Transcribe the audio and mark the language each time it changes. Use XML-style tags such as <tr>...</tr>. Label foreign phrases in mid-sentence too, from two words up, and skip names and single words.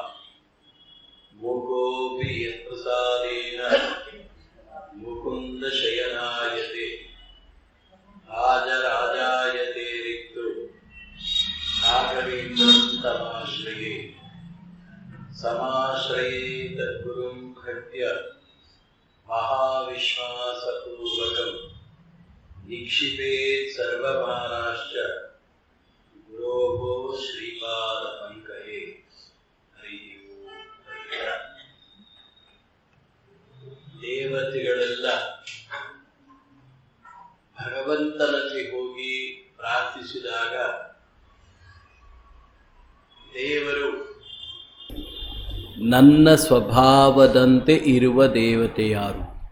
<sa>मुकोऽपि यत्प्रसादेन मुकुन्दशयनायते राजराजायते रिक्तो राघवेन्द्रं तमाश्रये समाश्रये तद्गुरुं भक्त्या महाविश्वासपूर्वकं निक्षिपेत् सर्वमानाश्च गुरोः श्रीपादपङ्कजे। हरिः ओम्।</sa> <kn>ದೇವತೆಗಳೆಲ್ಲ ಭಗವಂತನಲ್ಲಿ ಹೋಗಿ ಪ್ರಾರ್ಥಿಸಿದಾಗ ದೇವರು ನನ್ನ ಸ್ವಭಾವದಂತೆ ಇರುವ ದೇವತೆ ಯಾರು?</kn>